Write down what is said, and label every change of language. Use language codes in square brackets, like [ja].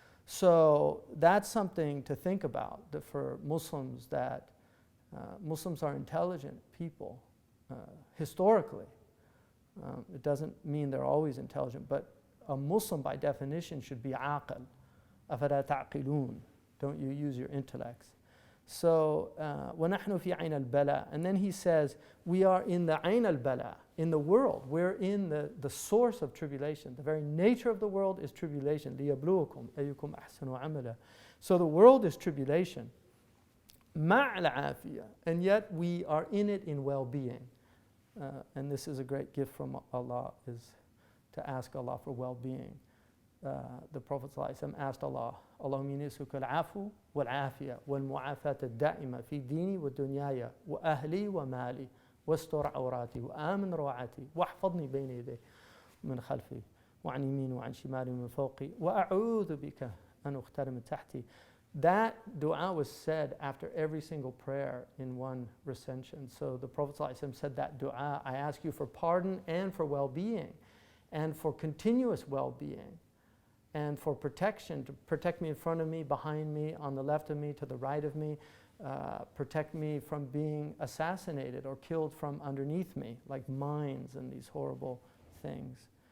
[en] So that's something to think about for Muslims, that Muslims are intelligent people historically. It doesn't mean they're always intelligent, but a Muslim by definition should be aqil. [ar] أَفَلَا تَعْقِلُونَ. [en] Don't you use your intellects. So, [ar] وَنَحْنُ فِي عَيْنَ الْبَلَى. [en] And then he says, we are in the [ar] عَيْنَ الْبَلَى, [en] in the world. We're in the source of tribulation. The very nature of the world is tribulation. [ar] لِيَبْلُوكُمْ أَيُّكُمْ أَحْسَنُ عَمَلًا. [en] So the world is tribulation. [ar] مَعْ الْعَافِيَةِ. [en] And yet we are in it in well-being. And this is a great gift from Allah, is to ask Allah for well-being. The Prophet ﷺ asked Allah, [ar] اللهم إني أسألك العفو والعافية والمعافاة الدائمة في ديني ودنياي وأهلي ومالي واستر عوراتي وآمن روعتي واحفظني بين يدي من خلفي وعن يميني وعن شمالي ومن فوقي وأعوذ بك أن أختار من تحتي. [en] That dua was said after every single prayer in one recension. So the Prophet ﷺ said that dua, I ask you for pardon and for well-being and for continuous well-being, and for protection, to protect me in front of me, behind me, on the left of me, to the right of me, protect me from being assassinated or killed from underneath me, like mines and these horrible things.